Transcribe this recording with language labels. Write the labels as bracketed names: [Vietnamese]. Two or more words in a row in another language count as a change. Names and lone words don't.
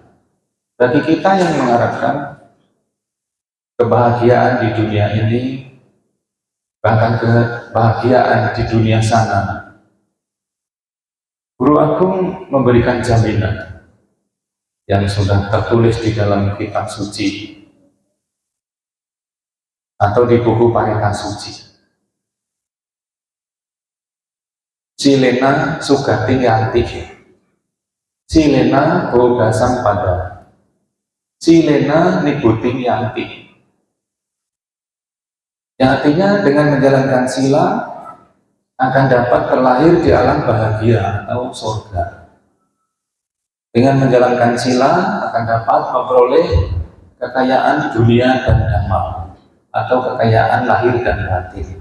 [Indonesian] Bagi kita yang mengharapkan kebahagiaan di dunia ini, bahkan kebahagiaan di dunia sana, Guru Agung memberikan jaminan yang sudah tertulis di dalam kitab suci atau di buku Parita Suci. [Pali] Silena sugati yanti, silena bogasang pada, silena nibuting yanti. [Indonesian] Yang artinya dengan menjalankan sila akan dapat terlahir di alam bahagia atau surga. Dengan menjalankan sila akan dapat memperoleh kekayaan dunia dan dhamma atau kekayaan lahir dan batin.